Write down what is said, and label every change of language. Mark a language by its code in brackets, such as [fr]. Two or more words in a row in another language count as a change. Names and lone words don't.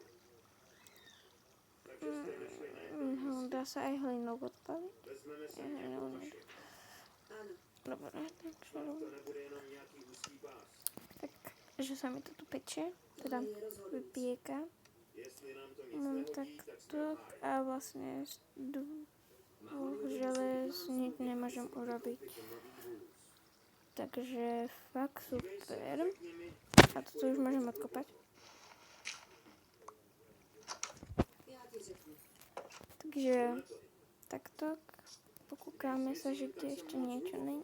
[cs] Takže jste je našli na jednom místě. [sk] Dá sa aj hlinou odpaliť? [cs] Vezmeme se Já nějakou nevím. vaši. Ano, [sk] Dobre, takže [cs] To nebude jenom nějaký úzký pás. [sk] tak, že sa mi to tu peče, teda [cs] je rozhodnutí. [sk] vypieka. [cs] Jestli nám to nic [sk] Mám [cs] nehodí, tak jsme [sk] takto [cs] v háji. [sk] a vlastne z dvoch želez nič nemôžem urobiť. [cs] Takže fakt super. [sk] A toto už môžem odkopať. [cs] já ti řeknu. [sk] Takže takto pokúkáme sa, že kde ešte niečo není.